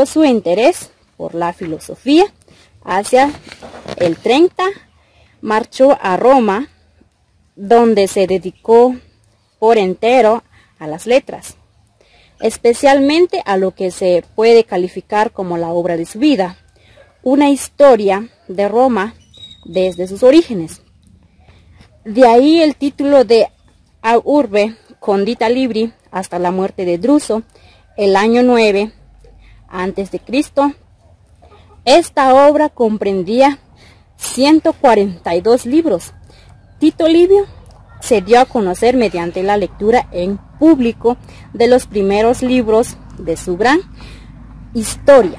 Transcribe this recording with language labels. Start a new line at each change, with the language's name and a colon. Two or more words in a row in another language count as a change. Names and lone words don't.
Spanish: su interés por la filosofía hacia el 30, marchó a Roma, donde se dedicó por entero a las letras, especialmente a lo que se puede calificar como la obra de su vida, una historia de Roma desde sus orígenes. De ahí el título de Ad urbe condita libri hasta la muerte de Druso, el año 9 a.C. Esta obra comprendía 142 libros, Tito Livio se dio a conocer mediante la lectura en público de los primeros libros de su gran historia.